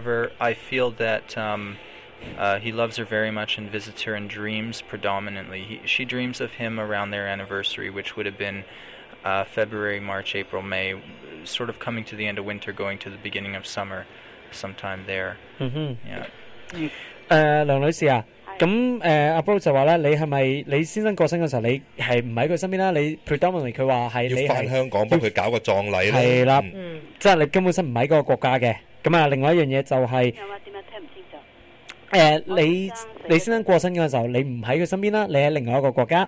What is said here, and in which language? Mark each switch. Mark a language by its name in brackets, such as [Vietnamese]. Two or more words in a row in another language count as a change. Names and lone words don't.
[English] However, I feel that He loves her very much and visits her in dreams predominantly. She dreams of him around their anniversary, which would have been February, March, April, May, sort of coming to the end of winter, going to the beginning of summer, sometime there. Yeah. [Cantonese] 梁女士啊，咁阿 Bro 就話咧，你係咪你先生過身嘅時候，你係唔喺佢身邊啦？你 predominantly 佢話係你要翻香港幫佢搞個葬禮啦。係啦，即係你根本身唔喺嗰個國家嘅。咁啊，另外一樣嘢就係你先生過身嘅時候，你唔喺佢身邊啦，你喺另外一個國家。